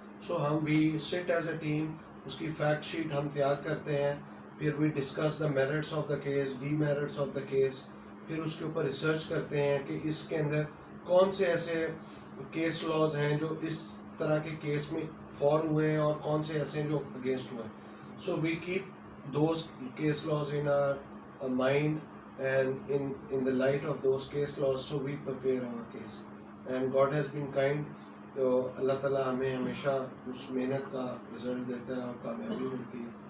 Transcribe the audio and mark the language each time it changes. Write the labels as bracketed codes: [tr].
[ur] سو ہم [en] we sit as a team, [ur] اس کی فیکٹ شیٹ ہم تیار کرتے ہیں, پھر [en] we discuss the merits of the case, [ur] D merits of the case, پھر اس کے اوپر ریسرچ کرتے ہیں کہ اس کے اندر کون سے ایسے کیس لاز ہیں جو اس طرح کے کیس میں فال ہوئے ہیں, اور کون سے ایسے ہیں جو اگینسٹ ہوئے ہیں. [en] So we keep those case laws in our mind and in the light of those case laws, so we prepare our case, and God has been kind. [ur] تو اللہ تعالیٰ ہمیں ہمیشہ اس محنت کا رزلٹ دیتا ہے اور کامیابی ملتی ہے.